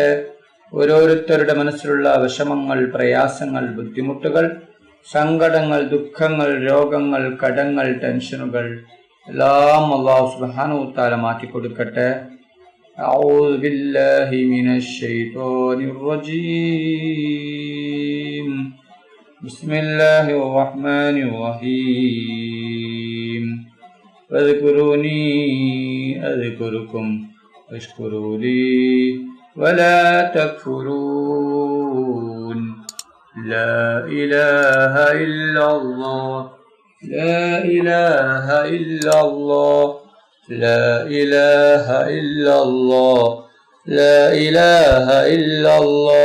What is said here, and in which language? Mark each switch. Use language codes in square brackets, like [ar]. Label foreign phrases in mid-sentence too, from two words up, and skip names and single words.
[ml] ഓരോരുത്തരുടെ മനസ്സിലുള്ള വിഷമങ്ങൾ, പ്രയാസങ്ങൾ, ബുദ്ധിമുട്ടുകൾ, സങ്കടങ്ങൾ, ദുഃഖങ്ങൾ, രോഗങ്ങൾ, കടങ്ങൾ, ടെൻഷനുകൾ എല്ലാം [ar] الله سبحانه وتعالى [ml] മാറ്റി കൊടുക്കട്ടെ. [ar] أعوذ بالله من الشيطان الرجيم. بسم الله الرحمن الرحيم. فاذكروني أذكركم واشكروا لي ولا تكفرون. لا إله إلا الله، لا إله إلا الله، لا إله إلا الله، لا إله إلا الله،